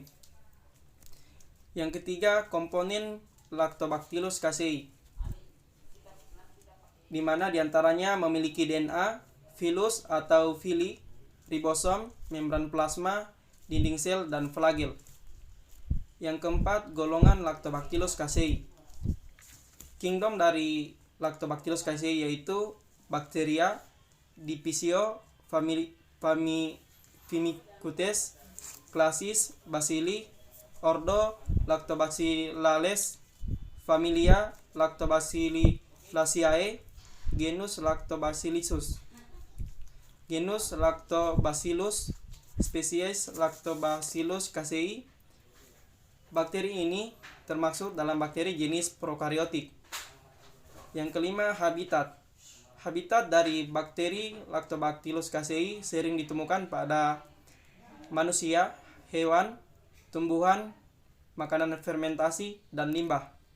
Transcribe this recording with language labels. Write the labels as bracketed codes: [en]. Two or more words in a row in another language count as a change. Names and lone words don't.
[id] Yang ketiga, komponen Lactobacillus casei, di mana diantaranya memiliki DNA, filus atau fili, ribosom, membran plasma, dinding sel, dan flagel. Yang keempat, golongan Lactobacillus casei. Kingdom dari Lactobacillus casei yaitu Bacteria, Dipisio, Firmicutes, Classis, Bacilli, Ordo Lactobacillales, Familia Lactobacilliaceae, genus Lactobacillus, genus Lactobacillus, spesies Lactobacillus casei. Bakteri ini termasuk dalam bakteri jenis prokariotik. Yang kelima, habitat. Habitat dari bakteri Lactobacillus casei sering ditemukan pada manusia, hewan, tumbuhan, makanan fermentasi, dan limbah.